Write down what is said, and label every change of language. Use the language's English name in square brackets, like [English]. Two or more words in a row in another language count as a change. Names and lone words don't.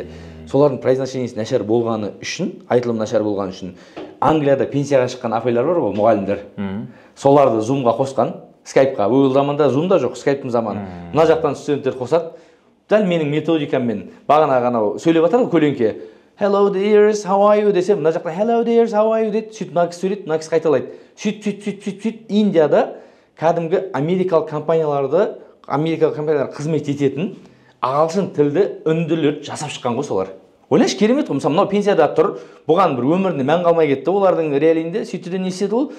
[Kazakh] Солардың произношениесі нашар болғаны үшін, айтылым нашар болғаны үшін Англияда пенсияға шыққан апайлар бар ғой, мұғалімдер. Соларды Zoom-ға қосқан, Skype-ға. Ол заманда Zoom да жоқ, Skype-тың заманы. Мына жақтан студенттер қосады. Дәл менің методикаммен бағана ғана сөйлеп жатыр ғой көлеңке. [English] Hello dears, how are you [Kazakh] десе, мына жақтан [English] hello dears, how are you [Kazakh] дейді. Сөйтіп мына кісі сөйлейді, мына кісі қайталайды. Сөйтіп Индияда кәдімгі америкалық компаниялар қызмет ететін ағылшын тілді үнділер жасап шыққан ғой солар. Ойлашы, керемет ғой. Мысалы, мынау пенсияда тұр, бұған бір өмірінде мән қалмай кетті. Олардың реалиінде сөйтті не істеді ол?